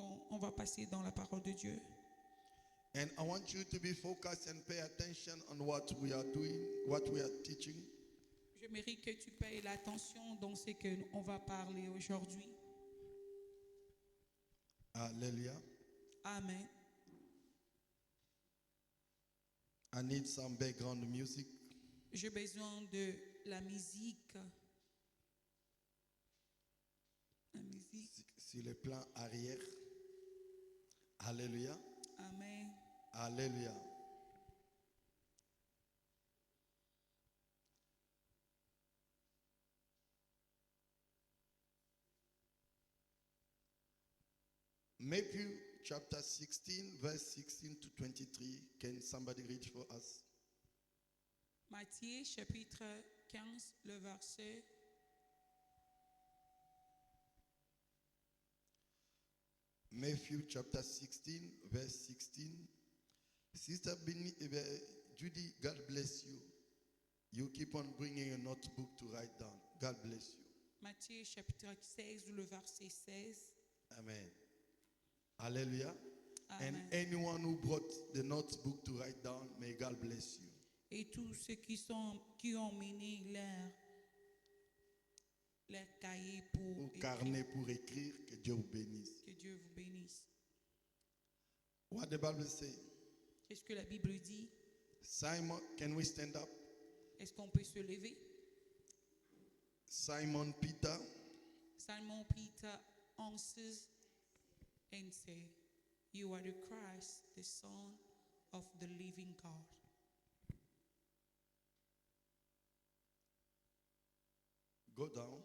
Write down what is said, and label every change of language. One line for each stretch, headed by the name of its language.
French: On va passer dans la parole de Dieu.
English: And I want you to be focused and pay attention on what we are doing, what we are teaching.
French: Je mérite que tu payes l'attention dans ce que on va parler aujourd'hui.
English: Hallelujah. Amen. I need some background music.
French: J'ai besoin de la musique. La musique. Sur le plan arrière. Alléluia. Amen. Alléluia.
English: Matthew chapter 16, verse 16 to 23. Can somebody read for us?
French: Matthieu chapitre 15, le verset.
English: Matthew chapter 16, verse 16. Sister Judy, God bless you. You keep on bringing a notebook to write down. God bless you.
French: Matthieu chapitre 16, le verset 16.
English: Amen. Hallelujah. Amen. And anyone who brought the notebook to write down, may God bless you.
French: Et tous ceux qui ont mené leur cahier Ou pour carnet pour écrire, que Dieu vous bénisse. que Dieu vous bénisse.
English: What the Bible say?
French: Qu'est-ce que la Bible dit?
English: Simon, can we stand up?
French: Est-ce qu'on peut se lever?
English: Simon Peter Simon Peter answers and said, "You are the Christ, the Son of the living God." Go down.